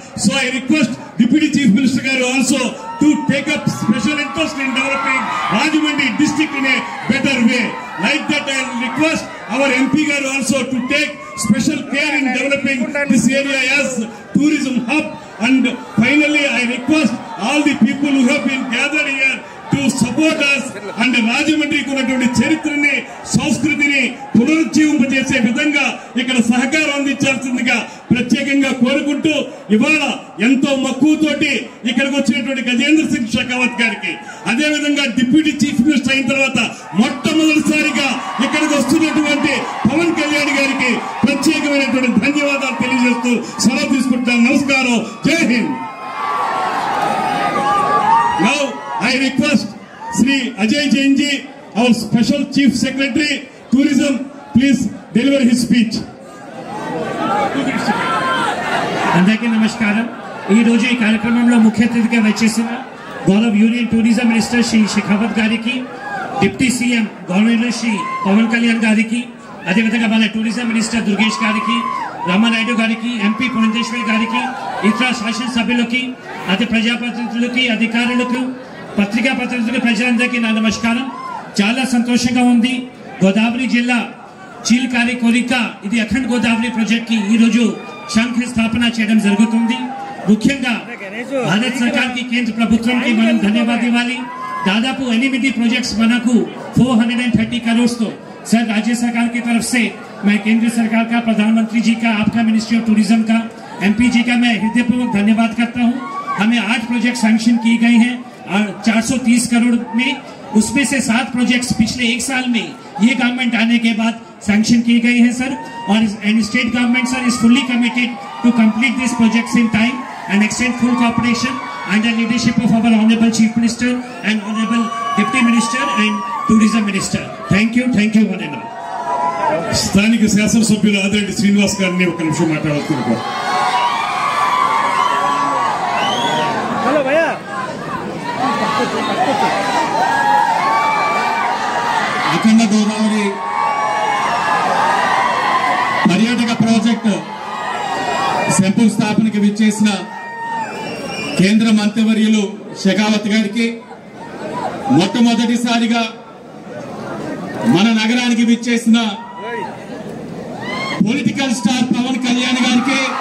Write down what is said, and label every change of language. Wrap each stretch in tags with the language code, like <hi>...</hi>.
<en>So I request Deputy Chief Minister Garu also to take up special interest in developing Rajahmundry district in a better way. Like that, I request our MP Garu also to take special care in developing this area as tourism hub. And finally, I request all the people who have been gathered here to support us and</en> <te>రాజమండ్రికి ఉన్నటువంటి చరిత్రని సంస్కృతిని పునరుజ్జీవింపజేసే విధంగా ఇక్కడ సహకారం అందించాల్సిందిగా ప్రత్యేకంగా కోరుకుంటూ ఇవాళ ఎంతో మక్కువతోటి ఇక్కడికి వచ్చినటువంటి గజేంద్ర సింగ్ షెకావత్ గారికి అదే విధంగా డిప్యూటీ చీఫ్ మినిస్టర్ అయిన తర్వాత మొట్టమొదటిసారిగా ఇక్కడికి వస్తున్నటువంటి పవన్ కళ్యాణ్ గారికి ప్రత్యేకమైనటువంటి ధన్యవాదాలు తెలియజేస్తూ సెలవు తీసుకుంటాను. నమస్కారం. జై Hind.</te> <en>Now I request Sri Ajay Jain ji, our Special Chief Secretary, Tourism, please deliver his speech.</en> <te>అందరికీ నమస్కారం. ఈ రోజు ఈ కార్యక్రమంలో ముఖ్య అతిథిగా వచ్చేసిన గౌరవ union tourism minister Shri Shekhawat గారికి, deputy CM governor Shri Pawan Kalyan గారికి, అదేవిధంగా మన టూరిజం మినిస్టర్ దుర్గేష్ గారికి, రామానాయుడు గారికి, ఎంపీ పురంధేశ్వరి గారికి, ఇతర శాసనసభ్యులకి, అతి ప్రజాప్రతినిధులకి, అధికారులకు, పత్రికా ప్రతినిధులకు, ప్రజలందరికీ నా నమస్కారం. చాలా సంతోషంగా ఉంది. గోదావరి జిల్లా చీల్కారి కోరిక ఇది అఖండ్ గోదావరి ప్రాజెక్ట్ కి ఈ రోజు శంకుస్థాపన చేయడం జరుగుతుంది. ముఖ్యంగా భారత సర్కార్కి, కేంద్ర ప్రభుత్వంకి మనం ధన్యవాదాలు ఇవ్వాలి.</te> <hi>दादापू 8 प्रोजेक्ट्स बनाकू 430 करोड़ तो सर राज्य सरकार की तरफ से मैं केंद्र सरकार का, प्रधानमंत्री जी का, आपका मिनिस्ट्री ऑफ टूरिज्म का, एमपी जी का मैं हृदयपूर्वक धन्यवाद करता हूं. हमें 8 प्रोजेक्ट सैंक्शन किए गए हैं और 430 करोड़ में, उसमें से 7 प्रोजेक्ट्स पिछले 1 साल में ये गवर्नमेंट आने के बाद सैंक्शन किए गए हैं सर.</hi> <en>और state government sir is fully committed to complete this projects in time and extend full cooperation under leadership of our Honorable Chief Minister and Honorable Deputy Minister and Tourism Minister. Thank you one and all.</en> <te>స్థానిక శాసనసభ్యులు ఆదిరెడ్డి శ్రీనివాస్ గారిని ఒక నిమిషం మాట్లాడుతున్నారు. Hello భయ్యా. అఖండ గోదావరి పర్యాటక project శంకుస్థాపనకి విచ్చేసిన కేంద్ర మంత్రివర్యులు షెకావత్ గారికి, మొట్టమొదటిసారిగా మన నగరానికి విచ్చేసిన పొలిటికల్ స్టార్ పవన్ కళ్యాణ్ గారికి,</te>